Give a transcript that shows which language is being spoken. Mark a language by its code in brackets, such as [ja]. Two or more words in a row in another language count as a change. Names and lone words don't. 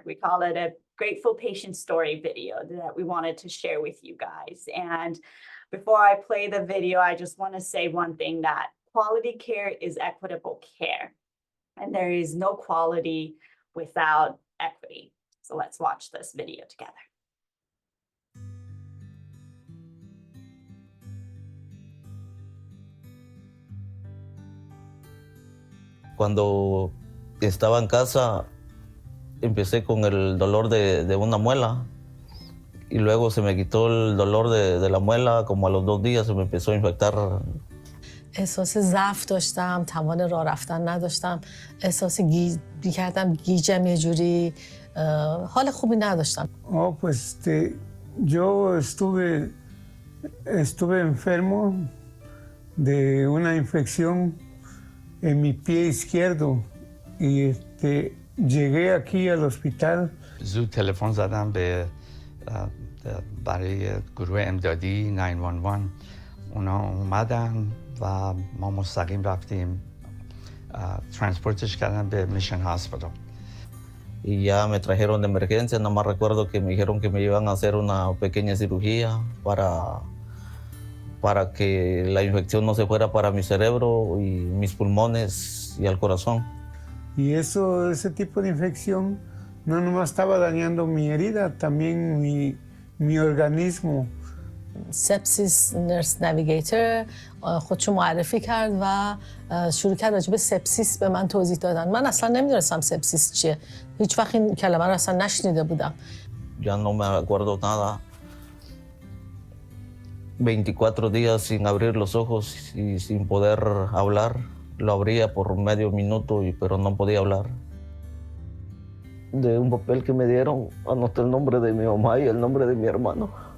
[en] We call it a Grateful Patient Story video that we wanted to share with you guys. And before I play the video, I just want to say one thing, that quality care is equitable care. And there is no quality without equity. So let's watch this video together. [es] Cuando estaba en casa, empecé con el dolor de una muela y luego se me quitó el dolor de la muela. Como a los 2 días se me empezó a infectar. [fa] احساس ضعف داشتم، توان راه رفتن نداشتم، احساس کردم گیجم، یه جوری حال خوبی نداشتم. [es] Pues yo estuve enfermo de una infección en mi pie izquierdo y llegué aquí al hospital. [fa] زود تلفن زدم به برای گروه امدادی 911 اونا اومدن و ما مستقیم رفتیم ترانسپورتش کردن به میشن هاسپیتال. [es] Y ya me trajeron de emergencia, nada más recuerdo que me dijeron que me iban a hacer una pequeña cirugía para que la infección no se fuera para mi cerebro y mis pulmones y al corazón. Y ese tipo de infección no nomás estaba dañando mi herida, también mi organismo. [en] sepsis nurse navigator [fa] خودشو معرفی کرد و شروع کرد راجع به سپسیس به من توضیح دادن. من اصلا نمیدونستم سپسیس چیه. هیچ وقت این کلمه رو اصلا نشنیده بودم. [es] Ya no me acuerdo nada. 24 días sin abrir los ojos y sin poder hablar. Lo abría por medio minuto, pero no podía hablar. De un papel que me dieron, anoté el nombre de mi mamá y el nombre de mi hermano.